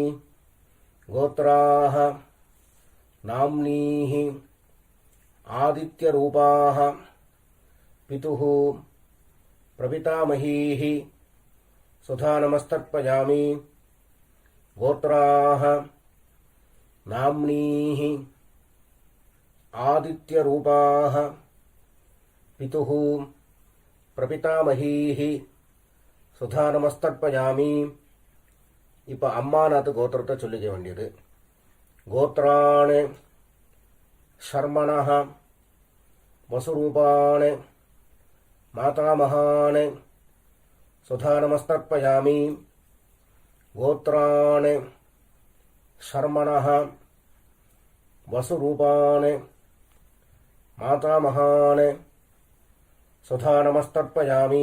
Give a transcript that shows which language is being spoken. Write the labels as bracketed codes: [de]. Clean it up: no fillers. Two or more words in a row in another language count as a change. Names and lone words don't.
[sa] गोत्राः नाम्नीः आदित्यरूपाः पितुः प्रपितामहीः सुधा नमस्तर्पयामि. गोत्राः नाम्नीः आदित्यरूपाः पितुः प्रपितामहीः सुधा नमस्तर्पयामि. [ta] இப்போ அம்மாநாத்து கோத்திரத்தை சொல்லிக்க வேண்டியது. [sa] கோத்ரான் शर्मणः वसुरूपान् मातामहान् सुधा नमस्तर्पयामि. गोत्रान् शर्मणः वसुरूपान् मातामहान् सुधा नमस्तर्पयामि.